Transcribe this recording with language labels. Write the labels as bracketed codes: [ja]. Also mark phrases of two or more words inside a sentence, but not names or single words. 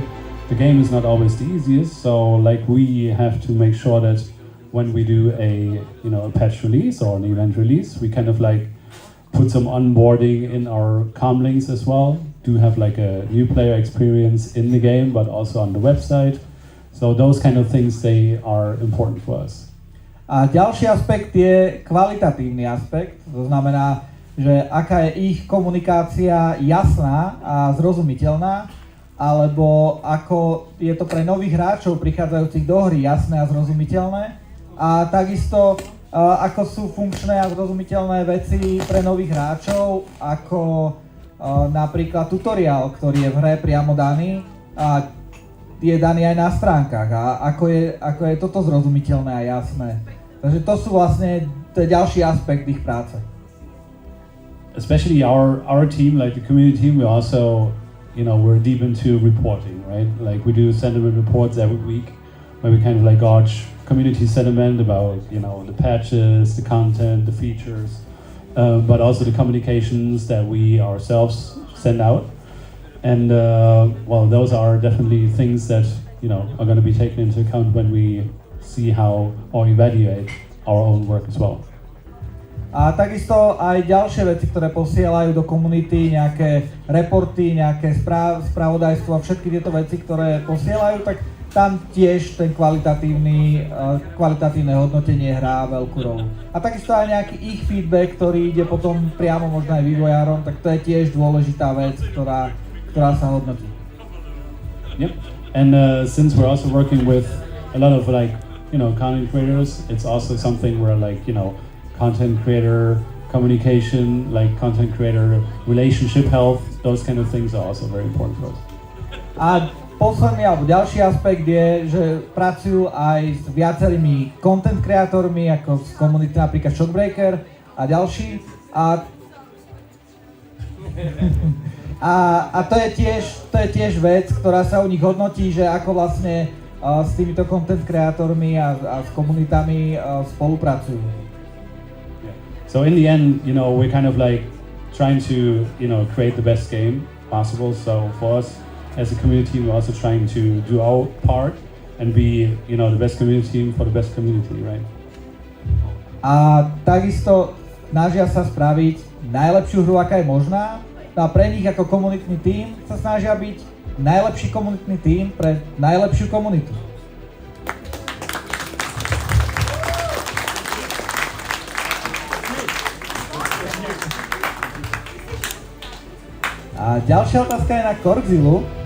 [en] The game is not always the easiest, so like we have to make sure that when we do a patch release or an event release, we kind of like put some onboarding in our comm links as well, to have like a new player experience in the game, but also on the website. So those kind of things, they are important for us. [sk] A ďalší aspekt je kvalitatívny aspekt, to znamená, že aká je ich komunikácia jasná a zrozumiteľná, alebo ako je to pre nových hráčov prichádzajúcich do hry jasné a zrozumiteľné. A takisto ako sú funkčné a zrozumiteľné veci pre nových hráčov, ako napríklad tutoriál, ktorý je v hre priamo daný a je daný aj na stránkach a ako je toto zrozumiteľné a jasné. Takže to sú vlastne ďalší aspekt ich práce. [en] Especially our team, like the community team, we also, we're deep into reporting, right? Like we do sentiment reports every week, where we kind of like gauge community sentiment about, the patches, the content, the features, but also the communications that we ourselves send out. And those are definitely things that, are going to be taken into account when we see how or evaluate our own work as well. [sk] A takisto aj ďalšie veci, ktoré posielajú do komunity, nejaké reporty, nejaké spravodajstvo a všetky tieto veci, ktoré posielajú, tak tam tiež ten kvalitatívne hodnotenie hrá veľkú rolu. A takisto aj nejaký ich feedback, ktorý ide potom priamo možno aj vývojárom, tak to je tiež dôležitá vec, ktorá sa hodnotí. [en] Yep. And since we're also working with a lot of content creators, it's also something where content creator communication, content creator relationship health, those kind of things are also very important for us. [sk] A posledný alebo ďalší aspekt je, že pracujú aj s viacerými content kreatormi, ako z komunity napríklad Shockbreaker a ďalší. A to je tiež vec, ktorá sa u nich hodnotí, že ako vlastne s týmito content kreatormi a s komunitami spolupracujú. [en] So in the end, we're kind of trying to, create the best game possible. So for us as a community, we're also trying to do our part and be, the best community team for the best community, right? [sk] A takisto snažia sa spraviť najlepšiu hru, aká je možná. A pre nich ako komunitný tím sa snažia byť najlepší komunitný tím pre najlepšiu komunitu. A ďalšia otázka je na Korgzilu.